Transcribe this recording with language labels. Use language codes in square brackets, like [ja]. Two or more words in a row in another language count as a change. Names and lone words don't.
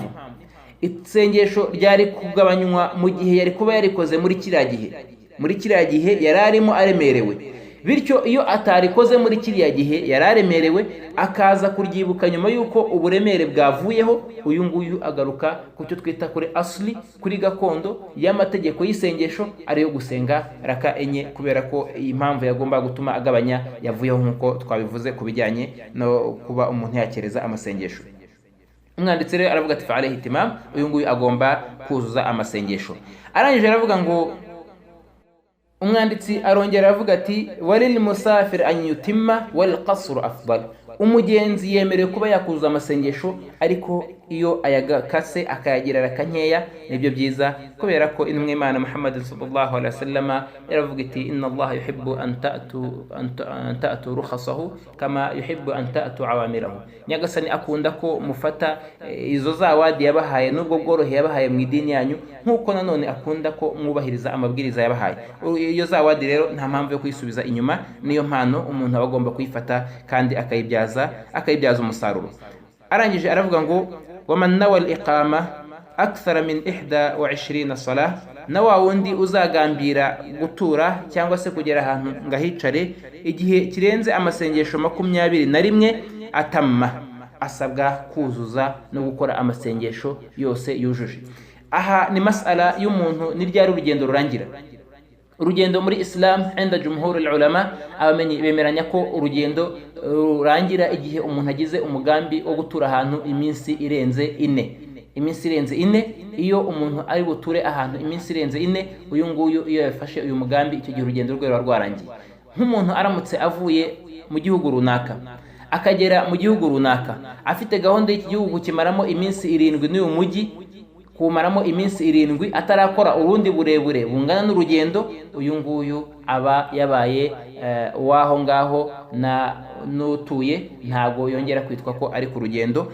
[rw] Isengesho ryari kugabanywa mu gihe yari kuba yarikoze muri kiriya gihe yari arimo aremerewe, bityo iyo atarikoze muri kiriya gihe yari aremerewe akaza kuryibuka nyuma yuko uburemere bwavuyeho, uyu nguyu agaruka ku cyo twita kuri asli, kuri gakondo y'amategeko y'isengesho ariyo gusenga raka enye, kubera ko iyi mpamvu yagomba gutuma agabanya yavuyeho nk'uko twabivuze ku bijyanye no kuba umuntu yakereza amasengesho. Umwanditsi rero aravuga ati [ar] فعليه الإتمام, [rw] uyu nguyu agomba kuzuza amasengesho. Arangije aravuga ngo umwanditsi arongera aravuga ati [ar] وللمسافر أن يتم والقصر أفضل, [rw] umugenzi yemerewe kuba yakuzuza amasengesho, ariko iyo ayagakase akayagira raka nkeya nibyo byiza, kubera ko intumwa y'Imana Muhammad [ar] صلى الله عليه وسلم [rw] yaravuga iti [ar] إن الله يحب أن تؤتى رخصه كما يحب أن تؤتى أوامره, [rw] nyagasani akunda ko mufata izo zawadi yabahaye n'ubwo bworohe yabahaye mu idini yanyu, nk'uko nanone akunda ko mwubahiriza amabwiriza yabahaye. Iyo zawadi rero nta mpamvu yo kuyisubiza inyuma, niyo mpano umuntu aba agomba kuyifata kandi akayibyaza umusaruro. Arangije aravuga ngo [ar] ومن نوى الإقامة أكثر من 21 صلاة, [rw] na wa wundi uzagambira gutura cyangwa se kugera ahantu ngahicare igihe kirenze amasengesho 21 atamma, asabwa kuzuza no gukora amasengesho yose yujuje. Aha ni masala y'umuntu ni ryari urugendo rurangira. Urugendo muri Islam [ar] عند جمهور العلماء [rw] abamenyi bemeranya ko urugendo rurangira igihe umuntu agize umugambi wo gutura ahantu iminsi irenze 4. Iyo umuntu ari buture ahantu iminsi irenze 4, uyu nguyu iyo yafashe uyu mugambi icyo gihe urugendo rwe rwarangiye. Nk'umuntu aramutse avuye mu gihugu runaka akagera mu gihugu runaka afite gahunda y'iki gihugu kimaramo iminsi 7 n'uyu mujyi, kumaramo iminsi 7 atarakora urundi burebure bungana n'urugendo, uyu nguyu aba yabaye waho ngaho na nutuye, ntago yongera kwitwa ko ari ku rugendo.